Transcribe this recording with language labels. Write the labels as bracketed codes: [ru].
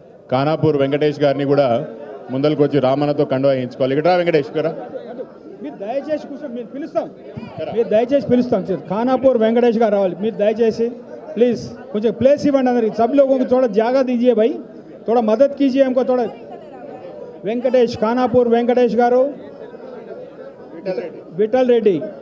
[te] ఖానాపూర్ వెంకటేష్ గారిని కూడా ముందరికి వచ్చి రామన్నతో కండువా వేయించుకోవాలి. ఇక్కడ రా వెంకటేష్ గారు. మీరు దయచేసి కూర్చొని మీరు పిలుస్తాం, మీరు దయచేసి పిలుస్తాం. ఖానాపూర్ వెంకటేష్ గారు రావాలి. మీరు దయచేసి प्लीज కొంచెం ప్లేస్ ఇవ్వండి అందరికి. [hi] सब लोगों को थोड़ा जगह दीजिए भाई, थोड़ा मदद कीजिए हमको थोड़ा. [te] వెంకటేష్, ఖానాపూర్ వెంకటేష్ గారు, విఠల్ రెడ్డి.